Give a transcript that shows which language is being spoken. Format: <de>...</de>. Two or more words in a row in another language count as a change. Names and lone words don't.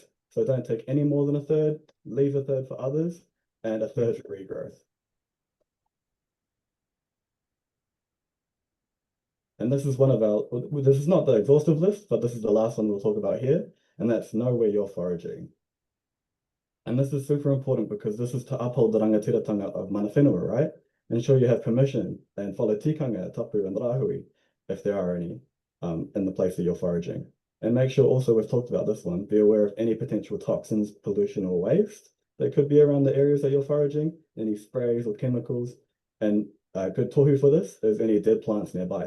<en>So don't take any more than a third, leave a third for others, and a third for regrowth. And this is one of our, this is not the exhaustive list, but this is the last one we'll talk about here, and that's know where you're foraging. And this is super important because this is to uphold the rangatiratanga of</en> <mi>mana whenua,</mi> <en>right? Ensure you have permission and follow</en> <mi>tikanga, tapu,</mi> <en>and rahui, if there are any, in the place that you're foraging. And make sure also, we've talked about this one, be aware of any potential toxins, pollution, or waste that could be around the areas that you're foraging, any sprays or chemicals. And good tohu for this is any dead plants nearby.</en>